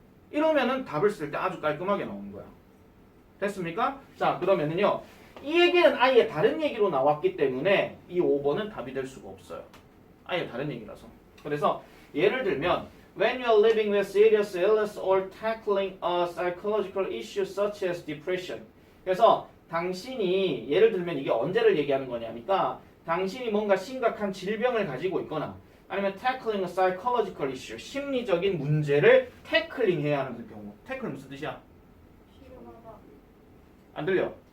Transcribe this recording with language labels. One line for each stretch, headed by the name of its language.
Korean: 이러면은 답을 쓸 때 아주 깔끔하게 나오는 거야. 됐습니까? 자, 그러면은요, 이 얘기는 아예 다른 얘기로 나왔기 때문에 이 5번은 답이 될 수가 없어요. 아예 다른 얘기라서. 그래서 예를 들면
English: when you are living with serious illness or tackling a psychological issue such as depression.
Korean: 그래서 당신이 예를 들면 이게 언제를 얘기하는 거냐니까 당신이 뭔가 심각한 질병을 가지고 있거나 아니면
English: tackling a psychological issue,
Korean: 심리적인 문제를 태클링 해야 하는 경우. 태클 무슨 뜻이야? 씨름하다. 안 들려?